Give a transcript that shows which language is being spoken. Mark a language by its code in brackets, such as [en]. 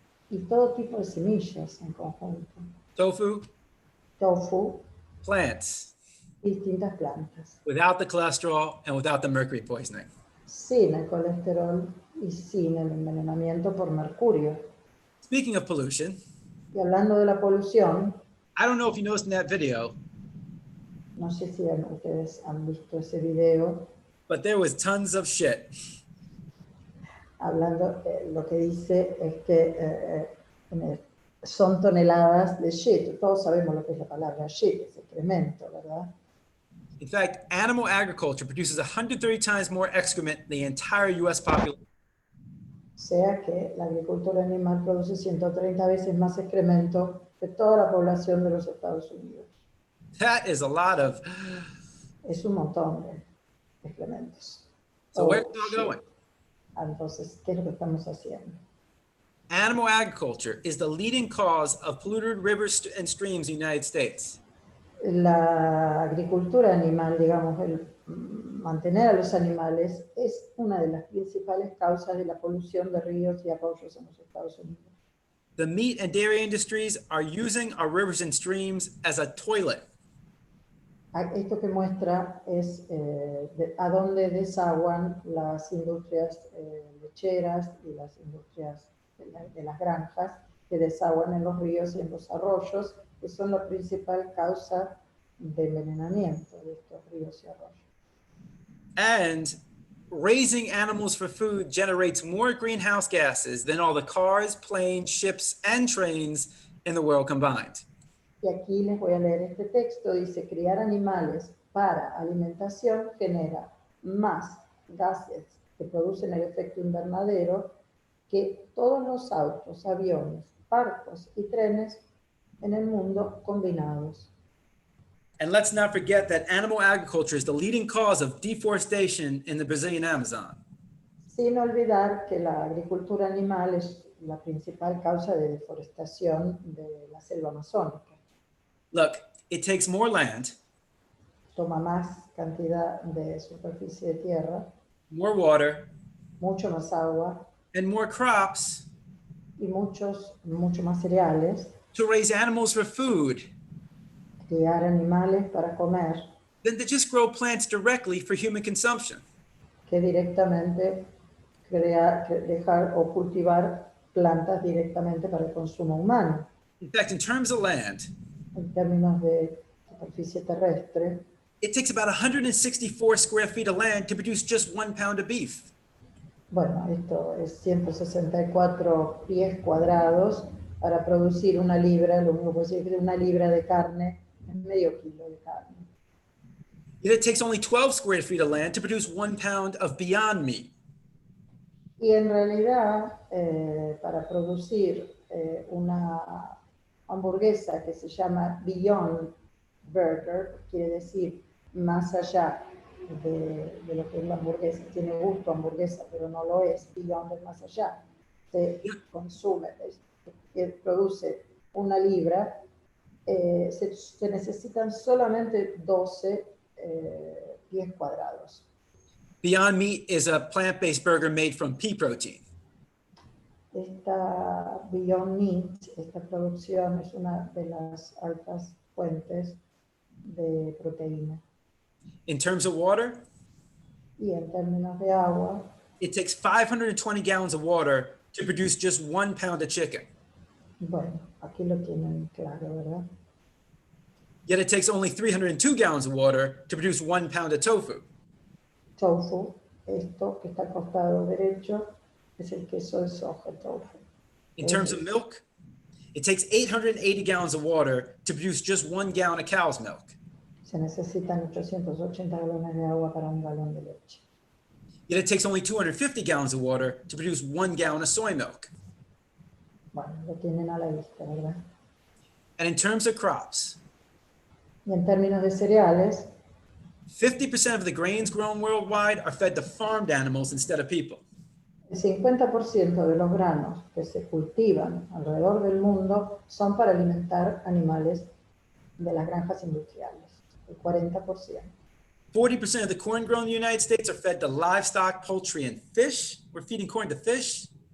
[es] y todo tipo de semillas en conjunto. [en] tofu, [es] Tofu [en] plants, [es] y distintas plantas. [en] without the cholesterol and without the mercury poisoning. [es] Sin el colesterol y sin el envenenamiento por mercurio. [en] Speaking of pollution, [es] Y hablando de la polución, [en] I don't know if you noticed in that video, [es] no sé si ustedes han visto ese video, [en] but there was tons of shit. [es] hablando, lo que dice es que son toneladas de shit. Todos sabemos lo que es la palabra shit, es excremento, ¿verdad? [en] In fact, animal agriculture produces 130 times more excrement than the entire US population. [es] O sea que la agricultura animal produce 130 veces más excremento que toda la población de los Estados Unidos. [en] That is a lot of, [es] Es un montón de excrementos. [en] so where's it all shit. going? [es] Entonces, ¿qué es lo que estamos haciendo? [en] Animal agriculture is the leading cause of polluted rivers and streams in the United States. [es] La agricultura animal, digamos, el mantener a los animales es una de las principales causas de la polución de ríos y arroyos en los Estados Unidos. [en] The meat and dairy industries are using our rivers and streams as a toilet. [es] Esto que muestra es a dónde desaguan las industrias lecheras y las industrias de las granjas que desaguan en los ríos y en los arroyos, que son la principal causa de envenenamiento de estos ríos y arroyos. [en] And raising animals for food generates more greenhouse gases than all the cars, planes, ships, and trains in the world combined. [es] Y aquí les voy a leer este texto. Dice, criar animales para alimentación genera más gases que producen el efecto invernadero que todos los autos, aviones, barcos y trenes en el mundo combinados. [en] And let's not forget that animal agriculture is the leading cause of deforestation in the Brazilian Amazon. [es] Sin olvidar que la agricultura animal es la principal causa de deforestación de la selva amazónica. [en] Look, it takes more land, [es] Toma más cantidad de superficie de tierra, [en] more water, [es] mucho más agua [en] and more crops [es] y mucho más cereales. [en] to raise animals for food [es] Criar animales para comer [en] than to just grow plants directly for human consumption. [es] que directamente dejar o cultivar plantas directamente para el consumo humano. [en] In fact, in terms of land, [es] En términos de superficie terrestre, [en] it takes about 164 square feet of land to produce just 1 pound of beef. [es] bueno, esto es 164 pies cuadrados para producir una libra, lo único que puedo decir es que una libra de carne es medio kilo de carne. [en] It takes only 12 square feet of land to produce 1 pound of Beyond Meat. [es] Y en realidad, para producir una hamburguesa que se llama Beyond burger quiere decir más allá de lo que es la hamburguesa. Tiene gusto a hamburguesa, pero no lo es. Beyond es más allá. Se consume, produce 1 libra. Se necesitan solamente 12 pies cuadrados. [en] Beyond Meat is a plant-based burger made from pea protein. [es] Esta Beyond Meat, esta producción es una de las altas fuentes de proteína. [en] In terms of water, [es] Y en términos de agua, [en] it takes 520 gallons of water to produce just 1 pound of chicken. [es] bueno, aquí lo tienen claro, ¿verdad? [en] Yet it takes only 302 gallons of water to produce 1 pound of tofu. [es] Tofu, esto que está al costado derecho, es el queso de soja, tofu. [en] In terms of milk, it takes 880 gallons of water to produce just 1 gallon of cow's milk. [es] Se necesitan 880 galones de agua para 1 galón de leche. [en] Yet it takes only 250 gallons of water to produce 1 gallon of soy milk. [es] Bueno, lo tienen a la vista, ¿verdad? [en] And in terms of crops, [es] Y en términos de cereales, [en] 50% of the grains grown worldwide are fed to farmed animals instead of people. [es] el 50% de los granos que se cultivan alrededor del mundo son para alimentar animales de las granjas industriales. El 40%. [en] 40% of the corn grown in the United States are fed to livestock, poultry, and fish. We're feeding corn to fish.